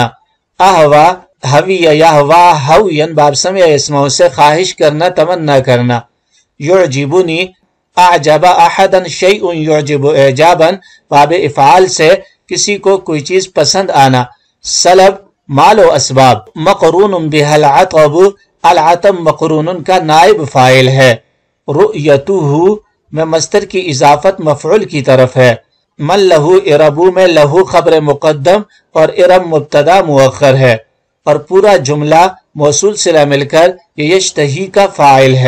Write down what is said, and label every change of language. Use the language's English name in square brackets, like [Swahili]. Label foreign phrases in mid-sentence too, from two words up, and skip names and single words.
[Arabic] أهوى هوي يهوى هويا, [Urdu] باب سمع اسموں سے خواہش کرنا، تمنا کرنا. [Arabic] يعجبني أعجب أحدا شيء يعجب إعجابا, [Urdu] باب افعال سے کسی کو کوئی چیز پسند آنا. سلب مال و اسباب. [Arabic] مقرون بها العطب، العطب مقرون [Urdu] کا نائب فاعل ہے. رؤیتہ میں مصدر کی اضافت مفعول کی طرف ہے. [Arabic] من له إربه [Urdu] میں لہ خبر مقدم اور ارب مبتدا مؤخر ہے، اور پورا جملہ موصول صلہ مل کر یہ یشتہی کا فاعل ہے.